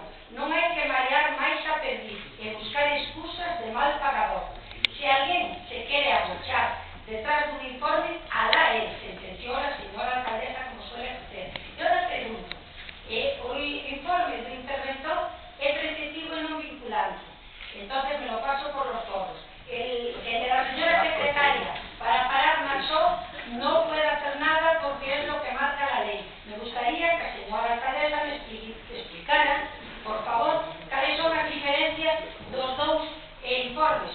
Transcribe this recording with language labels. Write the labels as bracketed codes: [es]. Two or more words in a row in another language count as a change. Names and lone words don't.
[gl] Non hai que marear máis a perdiz e buscar excusas de mal pagador. Se alguén se quere agochar detrás dun informe, alá él, [es] sentenció a señora alcaldesa, como suele hacer. [gl] E ahora pregunto, o informe do interventor é preceptivo e non vinculante. [es] Entonces me lo paso por los foros. El de la señora secretaria para parar Naxó no puede hacer nada porque es lo que marca la ley. Me gustaría que la señora alcaldesa me explicara, por favor, cuáles son las diferencias de los dos informes.